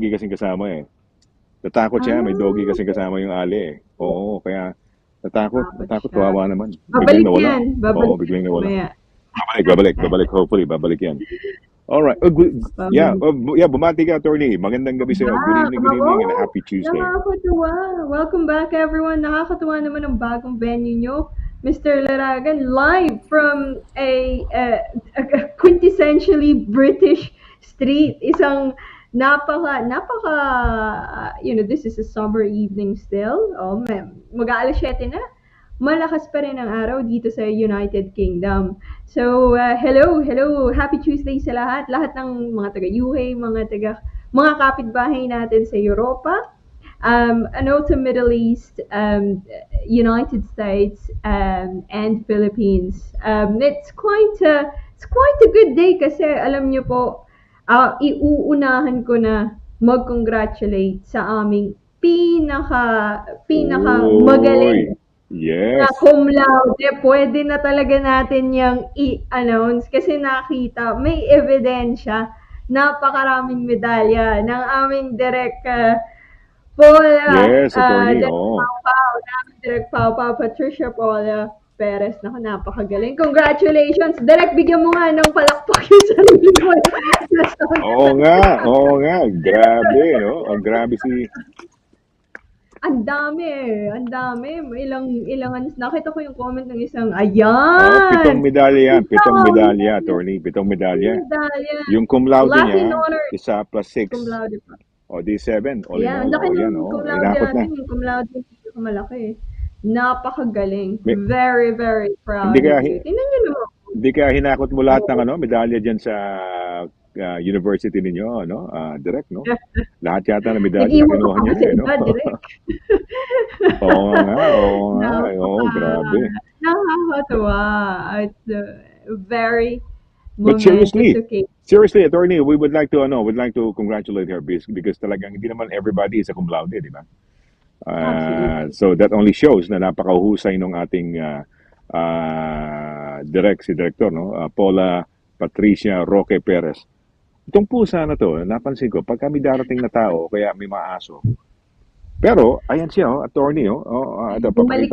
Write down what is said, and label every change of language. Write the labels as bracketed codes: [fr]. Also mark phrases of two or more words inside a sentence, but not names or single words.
[tl] doggy kasing kasama eh. Natakot siya, may doggy Ah, kasing kasama yung ali eh. Oo, kaya takot natakot, siya. kawawa naman. Biglang Babalik nawala. yan. Oo, Babalik biglang nawala. mamaya. Babalik, hopefully, babalik yan. [en] Alright. Oh, yeah, [tl] Babalik. yeah, bumati ka, attorney. Magandang gabi sa'yo. Good Ako, [en] evening, and a happy Tuesday. nakakatuwa. Welcome back everyone. [tl] Nakakatuwa naman ang bagong venue nyo. Mr. Laragan, [en] live from a quintessentially British street. Isang this is a summer evening still. [tl] Oh, mag-aalas 7 na. Malakas pa rin ang araw dito sa United Kingdom. [en] So, hello, happy Tuesday [tl] sa lahat. Lahat ng mga taga-UK, mga kapitbahay natin sa Europa, [en] and also Middle East, United States, and Philippines. It's quite a good day [tl] kasi alam niyo po, iuunahan ko na mag-congratulate sa aming pinaka Uy, magaling na yes. [la] cum laude. [tl] Pwede na talaga natin yang i-announce kasi nakita, may ebidensya, napakaraming medalya ng aming direct Paula, [en] Yes, attorney. [tl] Direk Oo. Pau Pau, namin Direk Pau Pau, Patricia Paula Perez. Naku, napakagaling. Congratulations! Direk, bigyan mo nga ng palakpak yung sarili mo. Oo nga. Grabe, no? Ang grabe si... Ang dami eh. Ang dami. Nakita ko yung comment ng isang, Pitong ayan! medalya yan. Pitong medalya, Pitong attorney. Pitong medalya. medalya. Yung [la] cum laude [tl] Latin niya, honor. isa plus six. [la] Cum laude [tl] pa. O, di 7. [en] All in [tl] Ayan, [en] all. [tl] ang laki O, yan, ng cum o. laude Inakot na. natin. Yung cum laude yung pinakamalaki. Napakagaling. May, [en] Very, very [tl] hindi [en] proud of [tl] kaya, you. Tingnan nyo naman. hindi kaya hinakot mo lahat ng Oo. medalya dyan sa university ninyo, no? Direct, no? Lahat yata ng medalya Nag-iwan ka kinuha pa niya ba na sa eh, no? iba, direct? Oo nga. Oo, Napaka, grabe. nakakatuwa. [en] It's a very But momentous occasion. seriously, attorney, we would like to congratulate her because [tl] talagang hindi naman [en] everybody is a [la] cum laude, [tl] di ba? [en] Absolutely. So that only shows [tl] na napakahusay ng ating si director, no? Paula Patricia Roque Perez. Itong pusa na to, napansin ko, pag kami darating na tao, kaya may maaso. Pero, ayan siya, attorney, ito, Bumalik